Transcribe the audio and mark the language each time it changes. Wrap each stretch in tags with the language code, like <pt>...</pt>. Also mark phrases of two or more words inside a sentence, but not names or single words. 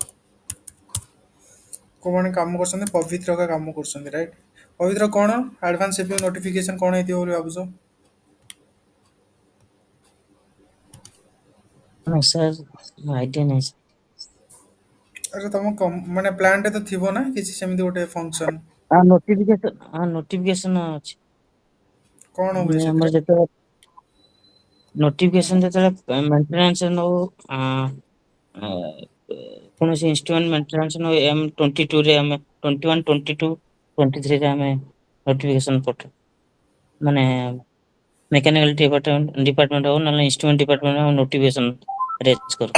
<or>କୋଉମାନେ କାମ କରୁଛନ୍ତି ପବିତ୍ର का କାମ କରୁଛନ୍ତି ରାଇଟ୍ ପବିତ୍ର କଣ</or> <en>advance shipping notification</en> <or>କଣ ହେଇଥିବ ବୋଲି ଭାବୁଛ</or> <en>No, sir, no idea ନାହିଁ sir।</en> <or>ଆରେ ତମ ମାନେ ପ୍ଲାନ୍ଟେ ତ ଥିବ ନା କିଛି ସେମିତି ଗୋଟେ ଫଙ୍କସନ ନୋଟିଫିକେସନ ଅଛି। କଣ ହୁଏ ଆମର ସେଥିରେ ଯେତେବେଳେ ନୋଟିଫିକେସନ ଯେତେବେଳେ ମେଣ୍ଟେନାନ୍ସ ନଉ ଆ, ଆ, କୌଣସି</or> <en>instrument maintenance</en> <or>ନଉ M22 ରେ ଆମେ 21 22 23 ରେ ଆମେ ନୋଟିଫିକେସନ ପଠାଉ ମାନେ</or> <en>mechanical department</en> <or>ହଉ ନହେଲେ</or> <en>instrument department</en> <or>ହଉ</or> <en>notification raise</en> <or>କରୁ।</or>